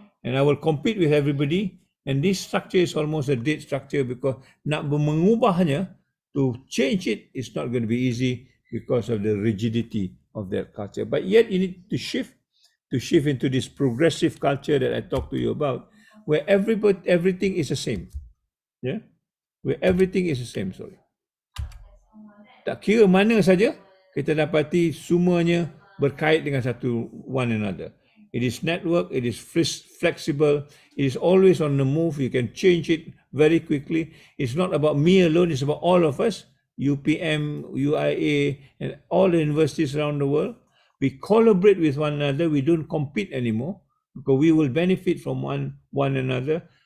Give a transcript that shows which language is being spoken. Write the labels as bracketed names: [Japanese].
[English] And I will compete with everybody. And this structure is almost a dead structure because [Malay] nak mengubahnya, [English] to change it is not going to be easy because of the rigidity of that culture. But yet you need to shift into this progressive culture that I talked to you about, where everything is the same. Yeah, where everything is the same. Sorry. [Malay] Tak kira mana saja, kita dapati semuanya berkait dengan satu [English] one another. It is network, it is flexible, it is always on the move, you can change it very quickly. It's not about me alone, it's about all of us, UPM, UIA, and all the universities around the world. We collaborate with one another, we don't compete anymore, because we will benefit from one another.